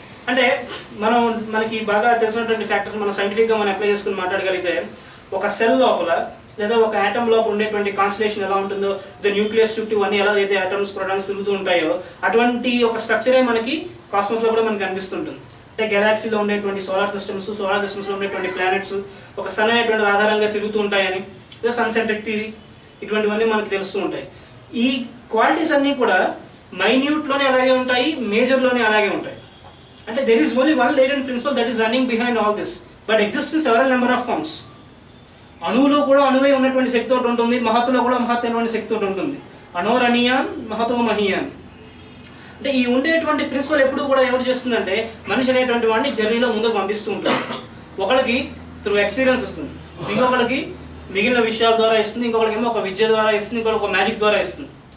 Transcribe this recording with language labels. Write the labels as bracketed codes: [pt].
[te] అంటే మనకి బాగా తెలిసినటువంటి ఫ్యాక్టర్ మనం సైంటిఫిక్గా మనం అప్లై చేసుకుని మాట్లాడగలిగితే ఒక సెల్ లోపల లేదా ఒక యాటమ్ లోపల ఉండేటువంటి కాన్స్టలేషన్ ఎలా ఉంటుందో, ద న్యూక్లియస్ చుట్టూ అన్నీ ఎలా అయితే ఆటమ్స్ ప్రోటాన్స్ తిరుగుతూ ఉంటాయో అటువంటి ఒక స్ట్రక్చరే మనకి కాస్మోస్లో కూడా మనకు కనిపిస్తుంటుంది. అంటే గెలాక్సీలో ఉండేటువంటి సోలార్ సిస్టమ్స్లో ఉండేటువంటి ప్లానెట్స్ ఒక సన్ అనేటువంటి ఆధారంగా తిరుగుతూ ఉంటాయని, లేదా సన్ సెంట్రిక్ థియరీ, ఇటువంటివన్నీ మనకు తెలుస్తూ ఉంటాయి. ఈ క్వాలిటీస్ అన్నీ కూడా మైన్యూట్లోనే అలాగే ఉంటాయి, మేజర్లోనే అలాగే ఉంటాయి. [en] అంటే there is only one latent principle that is running behind all this, but exists in several number of forms. [te] అణువులో కూడా అణువై ఉన్నటువంటి శక్తి ఒకటి ఉంటుంది, మహత్తులో కూడా మహత్తైనటువంటి శక్తి ఒకటి ఉంటుంది. అణోరణీయాన్ మహతో మహీయాన్. అంటే ఈ ఉండేటువంటి ప్రిన్సిపల్ ఎప్పుడు కూడా ఎవరు చేస్తుందంటే మనిషి అనేటువంటి వాడిని జర్నీలో ముందుకు పంపిస్తూ ఉంటుంది. ఒకరికి త్రూ ఎక్స్పీరియన్స్ ఇస్తుంది, ఇంకొకరికి మిగిలిన విషయాల ద్వారా ఇస్తుంది, ఇంకొకరికి ఏమో ఒక విద్య ద్వారా ఇస్తుంది, ఇంకొకరికి ఒక మ్యాజిక్ ద్వారా ఇస్తుంది.